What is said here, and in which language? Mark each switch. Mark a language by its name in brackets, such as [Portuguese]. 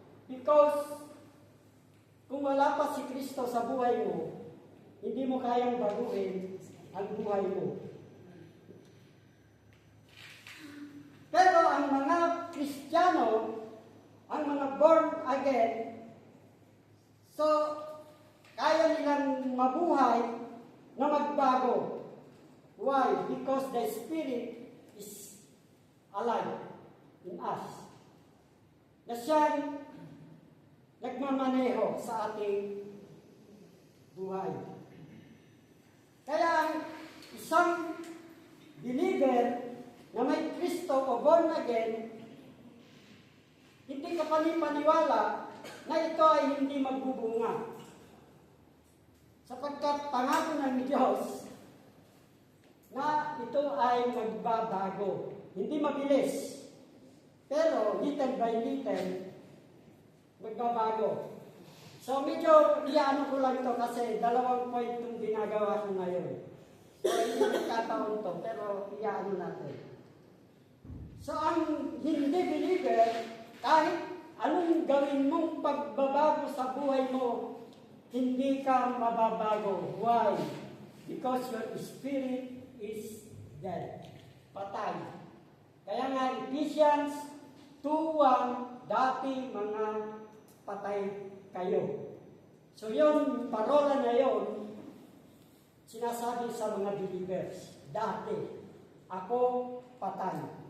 [Filipino] Because kung wala pa si Kristo sa buhay mo, hindi mo kayang baguhin ang buhay mo. Pero ang mga Kristiyano, ang mga born again, so kaya nilang mabuhay na magbago. [English] Why? Because the Spirit is alive in us. [Filipino] Na siyang nagmamaneho sa ating buhay. Kaya ang isang believer na may Kristo o born again, hindi ka panipaniwala na ito ay hindi magbubunga. Sapagkat pangako ng Diyos na ito ay magbabago. Hindi mabilis, pero [English] little by little, [Filipino] magbabago. So medyo iyaano ko lang ito kasi 2 point itong ginagawa ko ngayon. So hindi nagkataon to, pero iyaano natin. So ang hindi believer, kahit anong gawin mong pagbabago sa buhay mo, hindi ka mababago. [English] Why? Because your spirit is dead. [Filipino] Patay. Kaya nga Ephesians 2:1, dati mga patay kayo. So yung parola na yon, sinasabi sa mga believers, dati, ako patay.